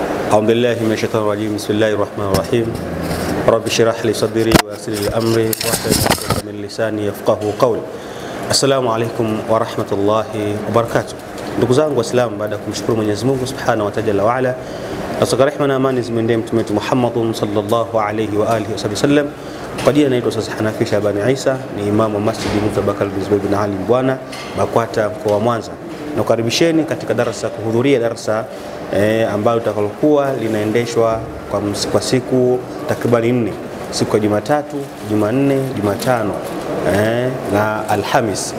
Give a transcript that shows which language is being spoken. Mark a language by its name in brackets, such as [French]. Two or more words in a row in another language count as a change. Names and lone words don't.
[Arabic] أعوذ بالله من الشيطان الرجيم. بسم الله الرحمن الرحيم. رب اشرح لي صدري ويسر لي أمري واحلل عقدة من لساني يفقهوا قولي. السلام عليكم ورحمة الله وبركاته. [Swahili] Ndugu zangu Waislamu, baada ya kumshukuru Mwenyezi Mungu [Arabic] سبحانه وتعالى وعلا, [Swahili] nasaka rehema na amani zimwendee mtume wetu Muhammad [Arabic] صلى الله عليه وآله وسلم. [Swahili] Kwa jina naitwa Ustaz Hanafi Shabani Isa, ni imamu wa Masjid Mufti Bakar bin Zubair bin Ali Mbwana, Bakwata, mkoa wa Mwanza. Nakukaribisheni katika darasa, kuhudhuria darasa ambalo litakalokuwa linaendeshwa kwa siku takriban 4, siku ya Jumatatu, Jumanne, Jumatano na Alhamis.